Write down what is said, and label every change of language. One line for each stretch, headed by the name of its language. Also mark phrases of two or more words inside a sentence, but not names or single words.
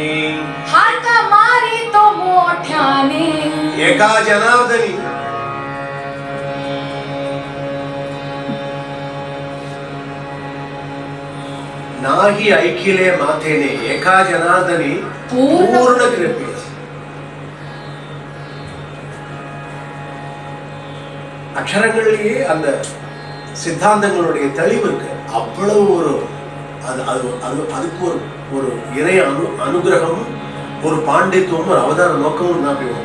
Marathi: हाका मारी तो मोठ्याने एका जनार्दनी नाही ऐकिले मातेने एका जनार्दनी पूर्ण कृपे
Tamil: அக்ஷரங்களிலேயே அந்த சித்தாந்தங்களுடைய தெளிவு இருக்கு. அவ்வளவு ஒரு அதுக்கு ஒரு இறை அனுகிரகமும் ஒரு பாண்டித்துவமும் ஒரு அவதார நோக்கமும் தான் போகும்.